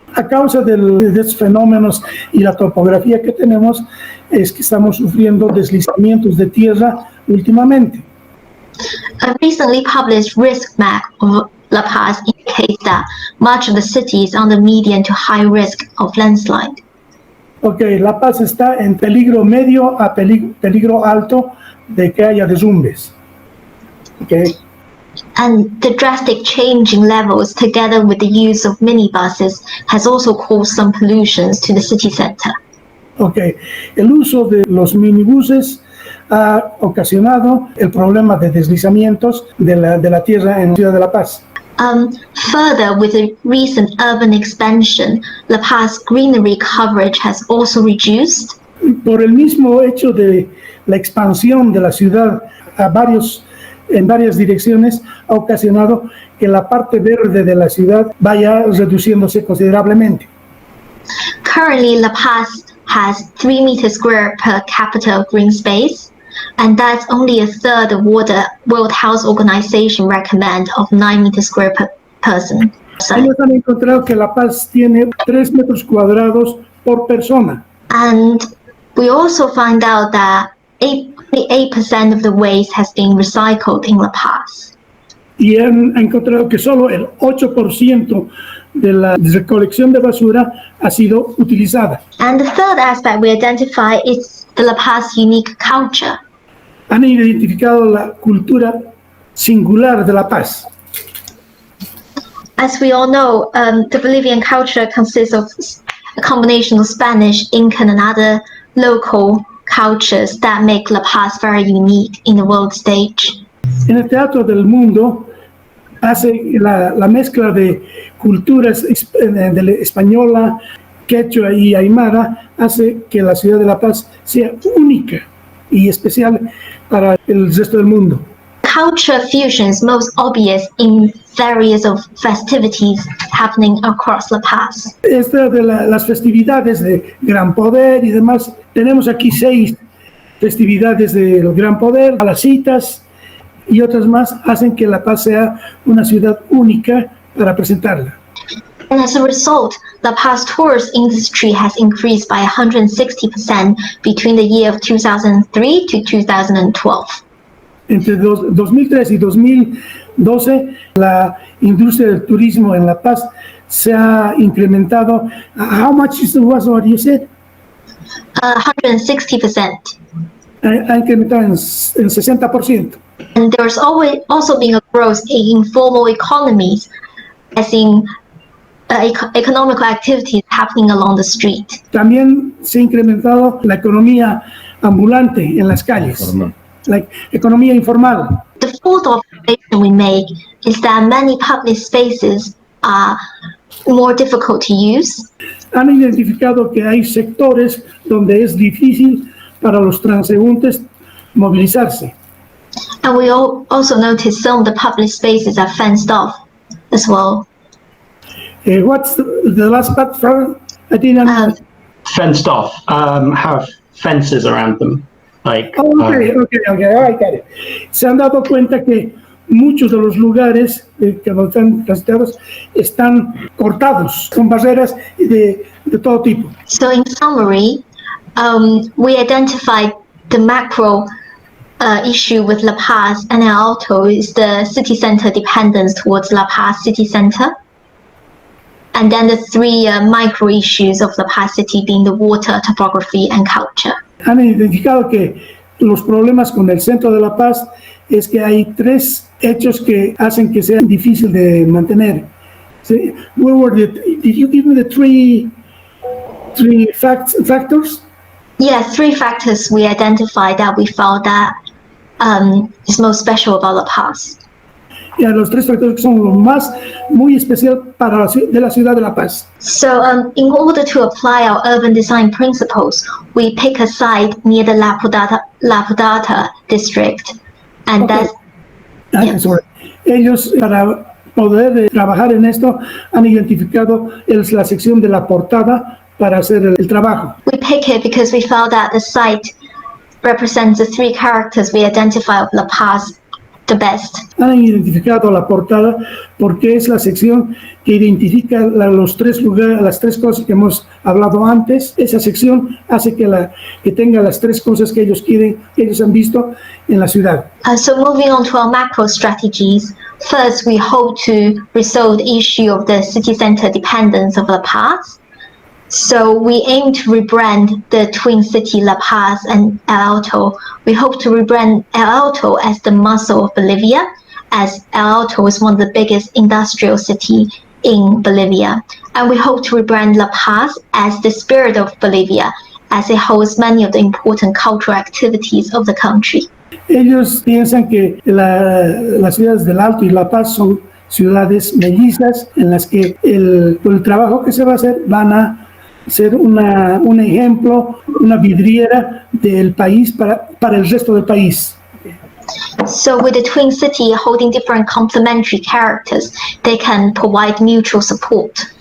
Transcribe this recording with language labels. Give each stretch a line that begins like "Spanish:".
Spanish: A causa de estos fenómenos y la topografía que tenemos, es que estamos sufriendo deslizamientos de tierra últimamente.
English: A recently published risk map of La Paz indicates that much of the city is on the medium to high risk of landslide.
Spanish: Okay, La Paz está en peligro medio a peligro alto de que haya derrumbes.
English: Okay. And the drastic change in levels, together with the use of minibuses, has also caused some pollutions to the city center.
Spanish: Okay, el uso de los minibuses ha ocasionado el problema de deslizamientos de la tierra en la ciudad de La Paz.
English: Further, with the recent urban expansion, La Paz greenery coverage has also reduced.
Spanish: Por el mismo hecho de la expansión de la ciudad en varias direcciones, ha ocasionado que la parte verde de la ciudad vaya reduciéndose considerablemente.
English: Currently, La Paz has 3 meters square per capita of green space, and that's only a third of what the World Health Organization recommend of 9 meters square per person.
Spanish: Ellos han encontrado que La Paz tiene 3 metros cuadrados por persona.
English: And we also find out that 8% of the waste has been recycled in La Paz.
Spanish: Y han encontrado que solo el 8% de la recolección de basura ha sido utilizada.
English: And the third aspect we identify is the La Paz unique culture.
Spanish: Han identificado la cultura singular de La Paz.
English: As we all know, the Bolivian culture consists of a combination of Spanish, Incan, and other local cultures that make La Paz very unique in the world stage.
Spanish: En el Teatro del Mundo hace la mezcla de culturas de española, quechua y aymara, hace que la ciudad de La Paz sea única y especial para el resto del mundo.
English: Culture fusion is most obvious in various of festivities happening across La Paz.
Spanish: Esta de las festividades de Gran Poder y demás, tenemos aquí 6 festividades del Gran Poder, las citas y otras más hacen que La Paz sea una ciudad única para presentarla.
English: And as a result, La Paz tourist industry has increased by 160% between the year of 2003 to 2012.
Spanish: Entre 2003 y 2012, la industria del turismo en La Paz se ha incrementado.
English: How much was what you said? 160%.
Spanish: Ha incrementado en 60%.
English: And there's also been a growth in informal economies, as in economical activities happening along the street.
Spanish: También se ha incrementado la economía ambulante en las calles, la economía informal.
English: The fourth observation we make is that many public spaces are more difficult to use.
Spanish: Han identificado que hay sectores donde es difícil para los transeúntes movilizarse.
English: And we also notice some of the public spaces are fenced off as well. What's the last part, Fran? I didn't Fenced off, have fences around them. Like, okay, I got it.
Spanish: Se han dado cuenta que muchos de los lugares que están transitados están cortados con barreras de todo tipo.
English: So in summary, we identified the macro issue with La Paz and El Alto is the city center dependence towards La Paz city center. And then the three micro issues of La Paz city being the water, topography, and culture.
Spanish: Han identificado que los problemas con el centro de La Paz es que hay tres hechos que hacen que sea difícil de mantener.
English: Did you give me the three factors? Yeah, three factors we identified that we found that is most special about La Paz.
Spanish: Y los tres factores que son lo más muy especial para la ciudad de La Paz.
English: So in order to apply our urban design principles, we pick a site near the La Podata district. And Okay. that's... Sorry.
Spanish: Ellos, para poder trabajar en esto, han identificado la sección de la portada para hacer el trabajo.
English: We pick it because we felt that the site represents the three characters we identify of La Paz the best.
Spanish: Han identificado la portada porque es la sección que identifica los tres lugares, las tres cosas que hemos hablado antes. Esa sección hace que tenga las tres cosas que ellos quieren, que ellos han visto en la ciudad.
English: So moving on to our macro strategies, first we hope to resolve the issue of the city center dependence of La Paz. So we aim to rebrand the twin city La Paz and El Alto. We hope to rebrand El Alto as the muscle of Bolivia, as El Alto is one of the biggest industrial cities in Bolivia. And we hope to rebrand La Paz as the spirit of Bolivia, as it holds many of the important cultural activities of the country.
Spanish: Ellos piensan que las ciudades del Alto y La Paz son ciudades mellizas en las que el trabajo que se va a hacer van a ser un ejemplo, una vidriera del país para el resto del país.
English: So with the twin city holding different complementary characters, they can provide mutual support.